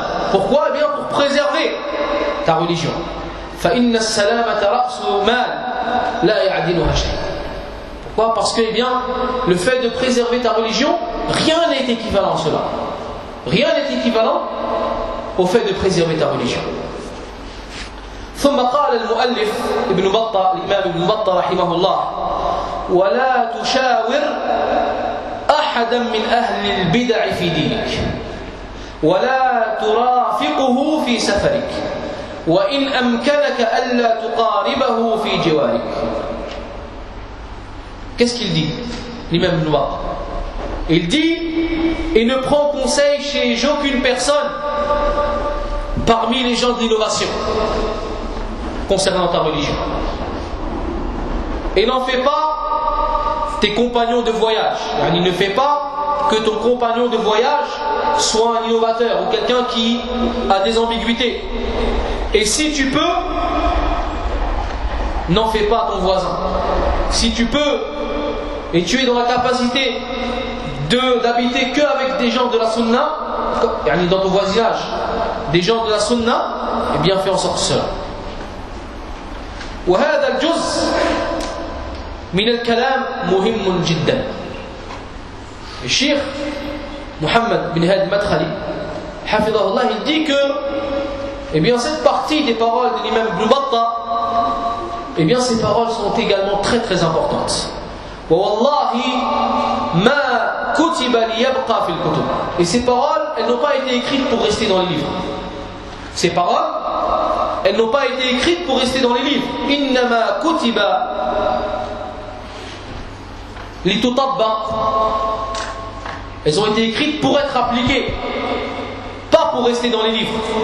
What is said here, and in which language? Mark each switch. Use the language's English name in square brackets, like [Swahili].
[French] Pourquoi? Eh bien, pour préserver ta religion. Pourquoi? Parce que, eh bien, le fait de préserver ta religion, rien n'est équivalent à cela. Rien n'est équivalent au fait de préserver ta religion. [Arabic] ثم قال المؤلف ابن بطة الإمام ابن بطة رحمه الله ولا تشاور أحدا من أهل البدع في دينك ولا ترافقه في سفرك وإن أمكنك ألا تقاربه في جوارك. [French] Qu'est-ce qu'il dit l'imam ibn Battah? Il dit, et ne prends conseil chez aucune personne parmi les gens de l'innovation concernant ta religion. Et n'en fais pas tes compagnons de voyage. Il ne fait pas que ton compagnon de voyage soit un innovateur ou quelqu'un qui a des ambiguïtés. Et si tu peux, n'en fais pas ton voisin. Si tu peux, et tu es dans la capacité d'habiter qu'avec des gens de la sunna, et dans ton voisinage, des gens de la sunna, eh bien fais en sorte cela. [Arabic] وهذا الجزء من الكلام مهم جدا. [French] الشيخ محمد بن هادي المدخلي [Arabic] حفظه الله [French] dit que, eh bien, cette partie des paroles de l'imam Ibn Battah, eh bien, ces paroles sont également très très importantes. [Arabic] ووالله ما كتب ليبقى في الكتب. [French] Et ces paroles, elles n'ont pas été écrites pour rester dans les livres. Ces paroles, elles n'ont pas été écrites pour rester dans les livres. [Arabic] إِنَّمَا كُتِبَ لِتُطَبَّ. [French] Elles ont été écrites pour être appliquées, pas pour rester dans les livres.